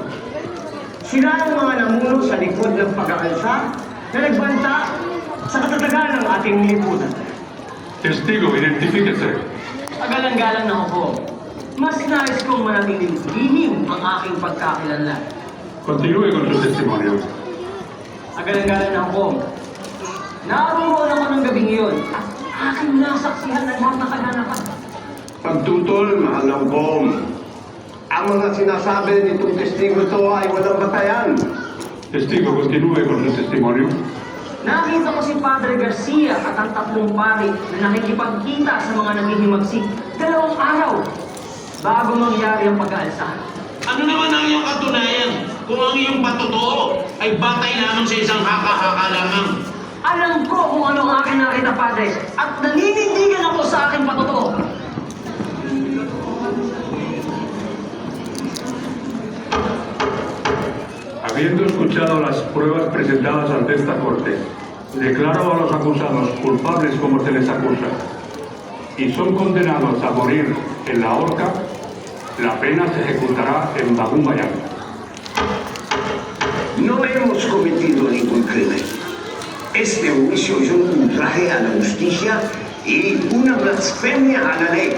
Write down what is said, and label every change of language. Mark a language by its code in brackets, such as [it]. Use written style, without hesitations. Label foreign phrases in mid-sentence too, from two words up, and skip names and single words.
[tl] Sila ang mga namuno sa likod ng pag-aalsa na nagbanta sa katatagan ng ating lipunan. [es] Testigo, identifíquese. [tl] Pagalang-galang na ako. Mas nais kong manatiling lihim ang aking pagkakilala. [es] Continúe con su testimonio. [tl] Agalang-galang na ako. Naroon ako ng gabing iyon at aking nasaksihan ng lahat ng kaganapan. Pagtutol, mahal ng Kom. Ang mga sinasabi nitong testigo ito ay walang batayan. [es] Testigo, continúe con su testimonio. [tl] Nakita ko si Padre Garcia at ang tatlong pari na nakikipagkita sa mga nangihimagsik 2 araw bago mangyari ang pag-aalsa. Ano naman ang iyong katunayan kung ang iyong patotoo ay batay lamang sa isang haka-haka lamang? Alam ko kung ano ang aking nakita, Padre, at naninindigan ako sa aking patotoo. [es] Habiendo escuchado las pruebas presentadas ante esta corte, declaro a los acusados culpables como se les acusa y son condenados a morir en la horca. La pena se ejecutará en Bagumbayan. No hemos cometido ningún crimen. Este juicio es un ultraje a la justicia y una blasfemia a la ley.